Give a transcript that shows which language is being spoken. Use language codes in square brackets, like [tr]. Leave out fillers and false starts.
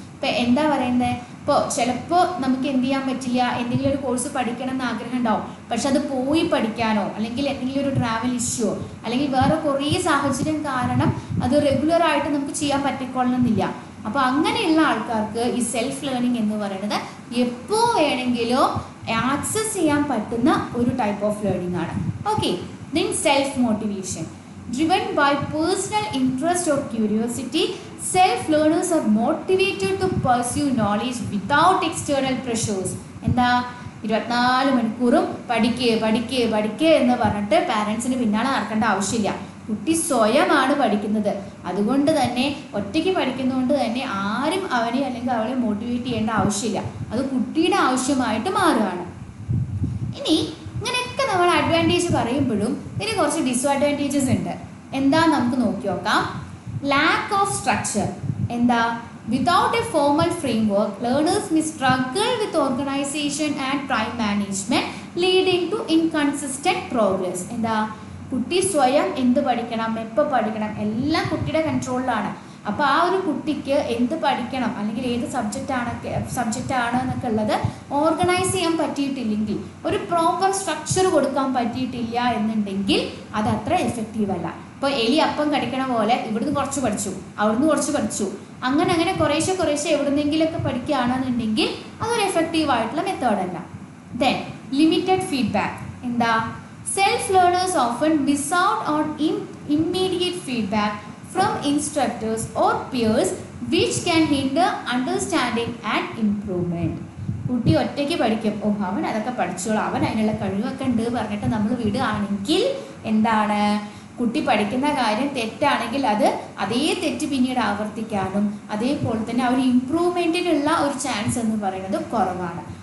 [ml] ഇപ്പോൾ എന്താ പറയുന്നത്, ഇപ്പോൾ ചിലപ്പോൾ നമുക്ക് എന്ത് ചെയ്യാൻ പറ്റില്ല, എന്തെങ്കിലും ഒരു കോഴ്സ് പഠിക്കണം എന്ന് ആഗ്രഹം ഉണ്ടാവും, പക്ഷെ അത് പോയി പഠിക്കാനോ അല്ലെങ്കിൽ എന്തെങ്കിലും ഒരു ട്രാവൽ ഇഷ്യൂയോ അല്ലെങ്കിൽ വേറെ കുറേ സാഹചര്യം കാരണം അത് റെഗുലറായിട്ട് നമുക്ക് ചെയ്യാൻ പറ്റിക്കൊള്ളണമെന്നില്ല. അപ്പോൾ അങ്ങനെയുള്ള ആൾക്കാർക്ക് ഈ സെൽഫ് ലേണിംഗ് എന്ന് പറയുന്നത് എപ്പോൾ വേണമെങ്കിലും ആക്സസ് ചെയ്യാൻ പറ്റുന്ന ഒരു ടൈപ്പ് ഓഫ് ലേണിംഗ് ആണ്. [en] Okay, then self motivation. Driven by personal interest or curiosity, self-learners are motivated to pursue knowledge without external pressures. [ml] എന്താ, 24 മണിക്കൂറും പഠിക്കുക എന്ന് പറഞ്ഞിട്ട് പാരൻസിന് പിന്നാലെ നടക്കേണ്ട ആവശ്യമില്ല. കുട്ടി സ്വയമാണ് പഠിക്കുന്നത്. അതുകൊണ്ട് തന്നെ ഒറ്റയ്ക്ക് പഠിക്കുന്നതുകൊണ്ട് തന്നെ ആരും അവനെ അല്ലെങ്കിൽ അവളെ മോട്ടിവേറ്റ് ചെയ്യേണ്ട ആവശ്യമില്ല. അത് കുട്ടിയുടെ ആവശ്യമായിട്ട് മാറുകയാണ്. ഇനി ഇങ്ങനെയൊക്കെ നമ്മൾ അഡ്വാൻറ്റേജ് പറയുമ്പോഴും ഇതിന് കുറച്ച് ഡിസ്അഡ്വാൻറ്റേജസ് ഉണ്ട്. എന്താ നമുക്ക് നോക്കി നോക്കാം. [en] Lack of structure. എന്താ, without a formal framework learners may struggle with organization and time management, leading to inconsistent progress. [ml] എന്താ, കുട്ടി സ്വയം എന്ത് പഠിക്കണം, എപ്പോൾ പഠിക്കണം എല്ലാം കുട്ടിയുടെ കൺട്രോളിലാണ്. അപ്പോൾ ആ ഒരു കുട്ടിക്ക് എന്ത് പഠിക്കണം അല്ലെങ്കിൽ ഏത് സബ്ജക്റ്റ് ആണ് എന്നൊക്കെ ഉള്ളത് ഓർഗനൈസ് ചെയ്യാൻ പറ്റിയിട്ടില്ലെങ്കിൽ, ഒരു പ്രോപ്പർ സ്ട്രക്ചർ കൊടുക്കാൻ പറ്റിയിട്ടില്ല എന്നുണ്ടെങ്കിൽ അത് അത്ര എഫക്റ്റീവ് അല്ല. ഇപ്പോൾ എലി അപ്പം കടിക്കണ പോലെ ഇവിടുന്ന് കുറച്ച് പഠിച്ചു, അവിടുന്ന് കുറച്ച് പഠിച്ചു, അങ്ങനെ കുറേശ്ശെ എവിടുന്നെങ്കിലൊക്കെ പഠിക്കുകയാണെന്നുണ്ടെങ്കിൽ അതൊരു എഫക്റ്റീവ് ആയിട്ടുള്ള മെത്തേഡല്ല. [en] Then limited feedback. എന്താ? Self learners often miss out on immediate feedback from instructors or peers which can hinder understanding and improvement. [ml] കുട്ടി ഒറ്റയ്ക്ക് പഠിക്കും, അവൻ അതൊക്കെ പഠിച്ചോളൂ, അവൻ അതിനുള്ള കഴിവൊക്കെ ഉണ്ട് പറഞ്ഞിട്ട് നമ്മൾ വിടുകയാണെങ്കിൽ എന്താണ്, കുട്ടി പഠിക്കുന്ന കാര്യം തെറ്റാണെങ്കിൽ അത് അതേ തെറ്റ് പിന്നീട് ആവർത്തിക്കാനും അതേപോലെ തന്നെ ആ ഒരു ഇമ്പ്രൂവ്മെൻറ്റിനുള്ള ഒരു ചാൻസ് എന്ന് പറയുന്നത് കുറവാണ്.